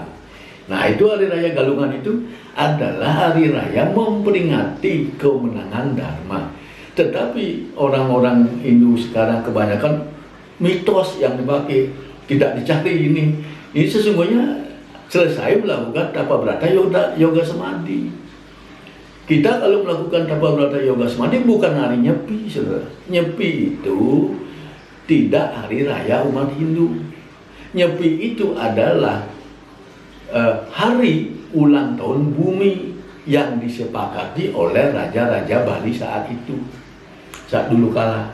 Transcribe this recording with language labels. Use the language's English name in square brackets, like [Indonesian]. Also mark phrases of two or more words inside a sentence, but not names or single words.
[Indonesian] Nah, itu hari raya Galungan itu adalah hari raya memperingati kemenangan Dharma. Tetapi orang-orang Hindu sekarang kebanyakan mitos yang dipakai, tidak dicari ini. Ini sesungguhnya selesai melakukan tapa brata yoga samadhi. Kita kalau melakukan tapa brata yoga samadhi bukan hari nyepi, saudara. Nyepi itu tidak hari raya umat Hindu. Nyepi itu adalah hari ulang tahun bumi yang disepakati oleh raja-raja Bali saat itu, saat dulu kala.